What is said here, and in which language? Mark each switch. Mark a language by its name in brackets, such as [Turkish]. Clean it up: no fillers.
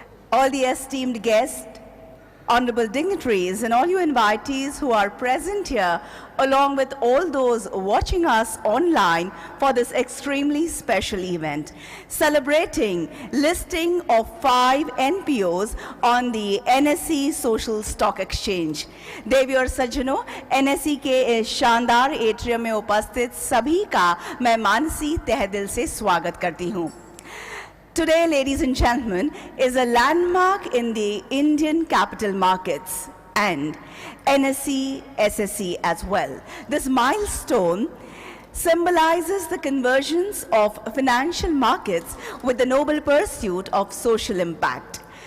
[English] all the esteemed guests, honorable dignitaries, and all you invitees who are present here, along with all those watching us online for this extremely special event, celebrating listing of 5 NPOs on the NSE Social Stock Exchange. [Hindi] देवी और सज्जनों, NSE के इस शानदार atrium में उपस्थित सभी का मैं मानसी तहे दिल से स्वागत करती हूँ. [English] Today, ladies and gentlemen, is a landmark in the Indian capital markets and NSE, SSE as well. This milestone symbolizes the convergence of financial markets with the noble pursuit of social impact.